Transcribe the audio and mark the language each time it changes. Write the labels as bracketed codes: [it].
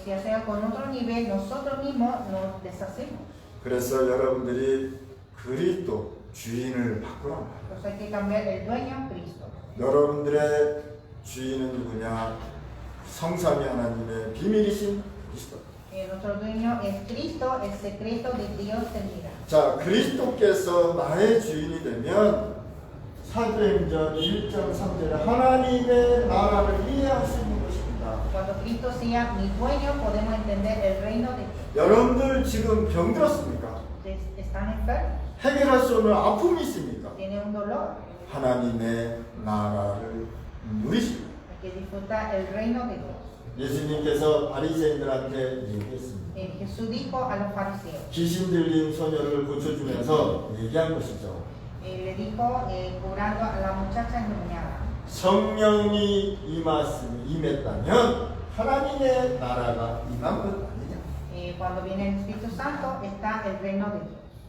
[es] Si hacemos con otro nivel, nosotros mismos nos deshacemos. [ko] 그래서 여러분들이 그리스도 주인을 바꾸란 말이에요. [es] Pues hay que cambiar el dueño a Cristo. [ko] 여러분들의 주인은 누구냐? 성삼위 하나님의 비밀이신 그리스도. [es] Nuestro dueño es Cristo, el secreto de Dios termina. [ko] 자, 그리스도께서 나의 주인이 되면 사도행전 1장 3절에 하나님의 나라를 이해할 수 있는 것입니다. [es] Cuando Cristo sea mi dueño, podemos entender el reino de Dios. [ko] 여러분들 지금 병들었습니까? [es] ¿Están enfermos? [ko] 해결할 수 없는 아픔이 있습니까? [es] ¿Tienen un dolor? [ko] 하나님의 나라를 누리십니다. [es] Hay que disfrutar el reino de Dios. [ko] 예수님께서 바리새인들한테 얘기했습니다. [es] Jesús dijo a los fariseos, [ko] 귀신 들린 소녀를 고쳐주면서 얘기한 것이죠. [es] le dijo curando a la muchacha endemoniada. [ko] 성령이 임했다면 하나님의 나라가 임한 것 아니냐. [es] Cuando viene el Espíritu Santo está el reino de Dios.